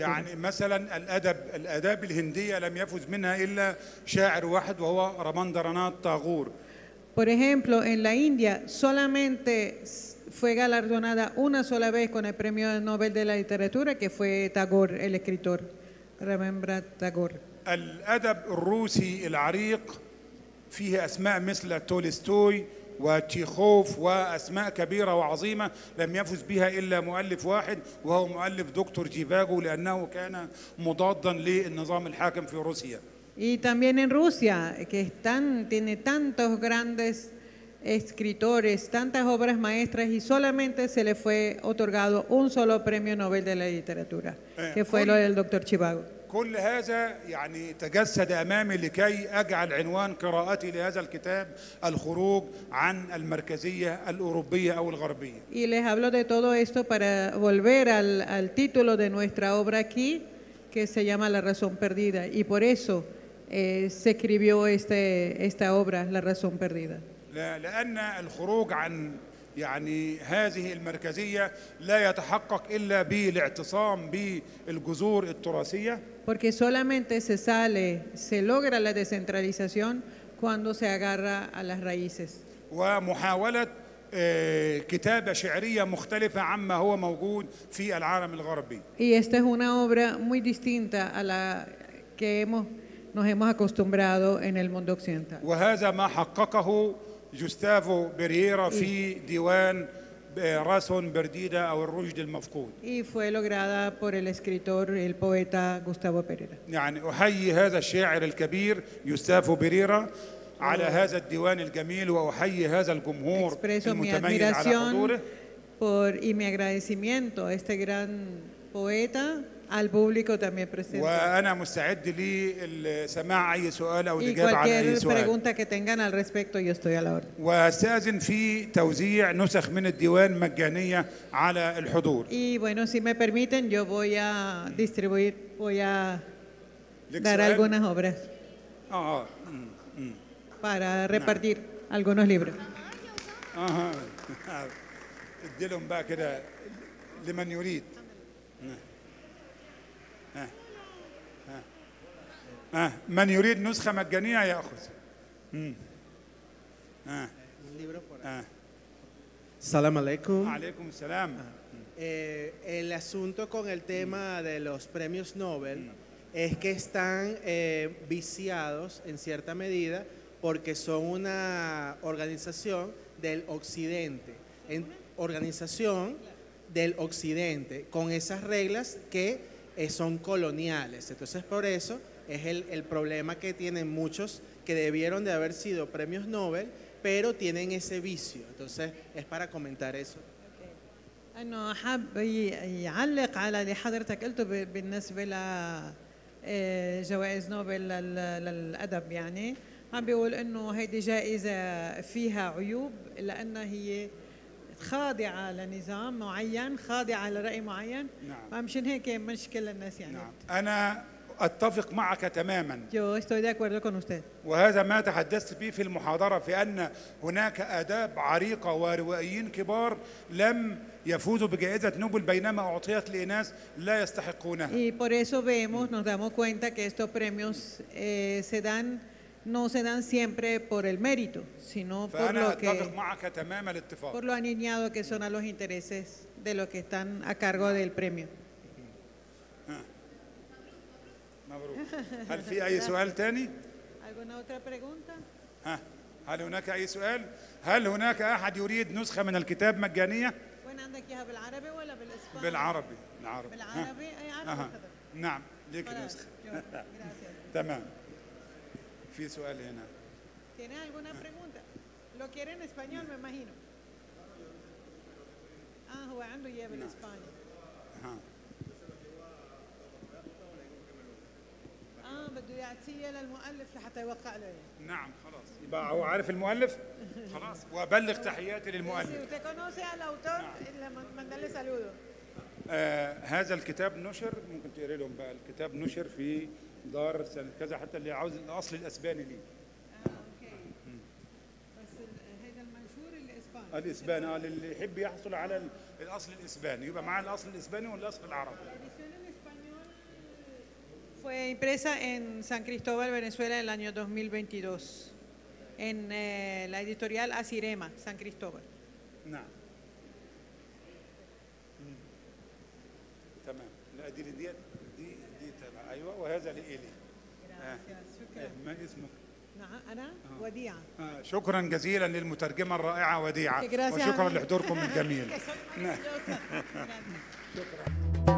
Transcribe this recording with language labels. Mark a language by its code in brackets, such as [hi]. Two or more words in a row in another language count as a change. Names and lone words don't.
[ar] يعني مثلا الآداب الهندية لم يفز منها إلا شاعر واحد وهو رابندرانات تاغور. [es] Por ejemplo, en la India solamente fue galardonada una sola vez con el premio Nobel de la literatura, que fue Tagore, el escritor, Rabindranath Tagore. [ar] الأدب الروسي العريق فيه أسماء مثل تولستوي وتشيخوف وأسماء كبيرة وعظيمة لم يفز بها إلا مؤلف واحد وهو مؤلف دكتور جيفاجو لأنه كان مضادا للنظام الحاكم في روسيا. [es] Y también en Rusia, que tiene tantos grandes escritores, tantas obras maestras y solamente se le fue otorgado un solo premio Nobel de la literatura, que fue lo del doctor Chivago. [ar] كل هذا يعني تجسد أمامي لكي أجعل عنوان قراءتي لهذا الكتاب الخروج عن المركزية الأوروبية أو الغربية. [es] Y les hablo de todo esto para volver al título de nuestra obra aquí, que se llama La razón perdida. Y por eso se escribió esta obra, La razón perdida. [ar] لأن الخروج عن يعني هذه المركزية لا يتحقق إلا بالاعتصام بالجذور التراثية. [es] Porque solamente se logra la descentralización cuando se agarra a las raíces. [ar] ومحاولة كتابة شعرية مختلفة عما هو موجود في العالم الغربي. [es] Y esta es una obra muy distinta a la que nos hemos acostumbrado en el mundo occidental. [ar] وهذا ما حققه جوستافو برييرا في ديوان راسون برديدا أو الرشد المفقود. [es] Y fue lograda por el escritor, el poeta Gustavo Pereira. [ar] يعني أحيي هذا الشاعر الكبير جوستافو برييرا على هذا الديوان الجميل وأحيي هذا الجمهور [es] Expreso mi [ar] المتميز على حضوره. [es] y mi agradecimiento a este gran poeta, al público también presente. [ar] وأنا مستعد لسماع أي سؤال أو [es] Y [ar] الإجابة على أي [es] cualquier [ar] سؤال. [es] pregunta que tengan al respecto, yo estoy a la orden. [ar] واستأذن في توزيع نسخ من الديوان مجانية على الحضور. [es] Y bueno, si me permiten, yo voy a distribuir, voy a [ar] لك [es] dar [ar] سؤال؟ [es] algunas obras para repartir algunos libros. [ar] اديلهم بقى كده لمن يريد. من يريد نسخة مجانية يأخذ. سلام عليكم. عليكم السلام. [es] El asunto con el tema de los premios Nobel es que están viciados en cierta medida porque son una organización del Occidente, con esas reglas que son coloniales. Entonces, por eso es el problema que tienen muchos que debieron de haber sido premios Nobel, pero tienen ese vicio. Entonces, es para comentar eso. [ar] أنه حاب يعلق على اللي حضرتك قلته بالنسبة لجوائز نوبل للأدب. يعني عم بيقول إنه هيدي جائزة فيها عيوب لأنها هي خاضعة لنظام معين، خاضعة لرأي معين. نعم. مشان هيك مش كل الناس يعني. نعم. أنا أتفق معك تماما. [es] Yo estoy de acuerdo con usted. [ar] وهذا ما تحدثت به في المحاضرة في أن هناك آداب عريقة وروائيين كبار لم يفوزوا بجائزة نوبل بينما أعطيت لناس لا يستحقونها. [es] Y por eso nos damos cuenta que estos premios no se dan siempre por el mérito, sino [ar] فأنا أتفق معك تمام الاتفاق. [es] por lo alineado que son a los intereses de los que están a cargo del premio. [ar] مبروك. هل في أي سؤال تاني؟ [es] ¿Alguna otra pregunta? [ar] هل هناك أي سؤال؟ هل هناك أحد يريد نسخة من الكتاب مجانية؟ وين عندك إياها بالعربي ولا بالإسباني؟ بالعربي. بالعربي أي عربي؟ نعم ليك نسخة. تمام. في سؤال هنا. [es] ¿Tiene alguna pregunta? ¿Lo quiere en español me imagino? [ar] هو عنده إياه بالإسباني. بده يأتي إلى المؤلف لحتى يوقع له. نعم خلاص، يبقى هو عارف المؤلف خلاص، وأبلغ تحياتي [es] Si [ar] للمؤلف. [es] usted conoce al autor, mandarle saludos. [ar] هذا الكتاب نشر، ممكن تقري لهم بقى، الكتاب نشر في دار سنة كذا، حتى اللي عاوز الأصل الأسباني ليه. اوكي. بس هذا المنشور الاسباني. الإسباني اللي يحب يحصل على الأصل الإسباني يبقى معاه الأصل الإسباني والأصل العربي. [es] Fue impresa en San Cristóbal, Venezuela, en el año 2022, en la editorial Asirema, San Cristóbal. [ar] نعم. تمام. لا دي تمام. أيوة، وهذا لإيلي. ما اسمك؟ نعم أنا وديعة. شكرا جزيلا للمترجمة الرائعة وديعة، [es] Gracias. [ar] وشكرا لحضوركم الجميل. [es] Que soy maravillosa. Gracias. [ar] شكرا.